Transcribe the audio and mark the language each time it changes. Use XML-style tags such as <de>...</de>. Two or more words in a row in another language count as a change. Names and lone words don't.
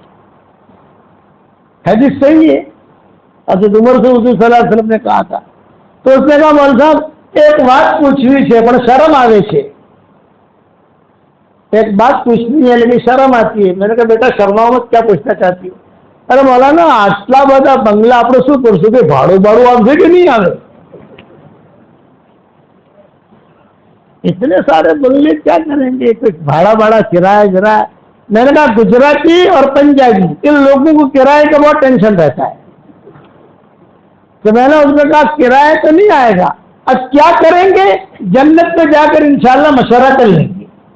<ur>حدیث صحیح ہے. حضرت عمر سے حضور</ur> <ar>صلی اللہ علیہ وسلم</ar> <ur>نے کہا تھا. تو اس نے کہا مول صاحب ایک بات پوچھنی ہے پر شرم آوے છે. ایک بات پوچھنی ہے لیکن شرم آتی ہے. میں نے کہا بیٹا شرماؤ مت، کیا پوچھنا چاہتی ہو؟</ur> <gu>ارے مولانا આટલા બધા બંગલા આપણે શું કરશું કે ભાડું આવશે કે નહીં આવે?</gu> <ur>اتنے سارے بنگلے کیا کریں گے، کچھ بھاڑا بھاڑا کرایہ. میں نے کہا گجراتی اور پنجابی ان لوگوں کو کرائے کا بہت ٹینشن رہتا ہے. تو میں نے اس میں کہا کرایہ تو نہیں آئے گا، اب کیا کریں گے، جنت میں جا کر</ur> <ar>انشاءاللہ</ar> <ur>مشورہ کر لیں گے.</ur>